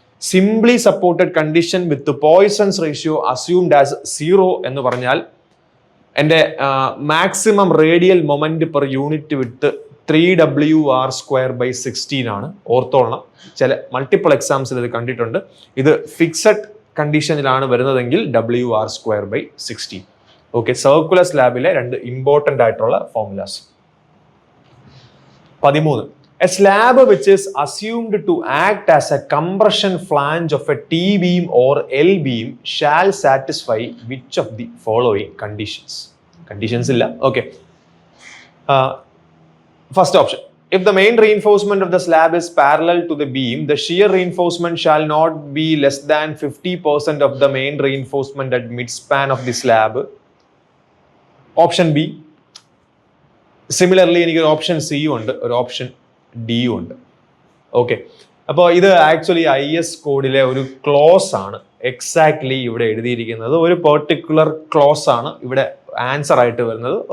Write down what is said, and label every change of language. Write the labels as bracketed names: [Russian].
[English] simply supported condition with Poisson's ratio assumed as 0 [Malayalam] എന്ന് പറഞ്ഞാൽ എൻ്റെ [English] Maximum radial moment per unit with 3WR²/16 ആണ്. [Malayalam] ഓർത്തോളണം, ചില മൾട്ടിപ്പിൾ എക്സാംസിൽ ഇത് കണ്ടിട്ടുണ്ട്. ഇത് ഫിക്സഡ് കണ്ടീഷനിലാണ് വരുന്നതെങ്കിൽ WR²/16. ഓക്കെ, സർക്കുലർ സ്ലാബിലെ രണ്ട് ഇമ്പോർട്ടൻ്റ് ആയിട്ടുള്ള formulas. 13. [English] A slab which is assumed to act as a compression flange of a T-beam or L-beam shall satisfy which of the following conditions? Conditions [Malayalam] illa. [English] Okay. First option. If the main reinforcement of the slab is parallel to the beam, the shear reinforcement shall not be less than 50% of the main reinforcement at midspan of the slab. Option B. [Malayalam] Similarly, എനിക്ക് option C ഉണ്ട്, ഒരു option D ഉണ്ട്. Okay, അപ്പോൾ ഇത് actually IS കോഡിലെ ഒരു close ആണ്. Exactly ഇവിടെ എഴുതിയിരിക്കുന്നത് ഒരു പെർട്ടിക്കുലർ ക്ലോസ് ആണ് ഇവിടെ ആൻസർ ആയിട്ട് വരുന്നത്.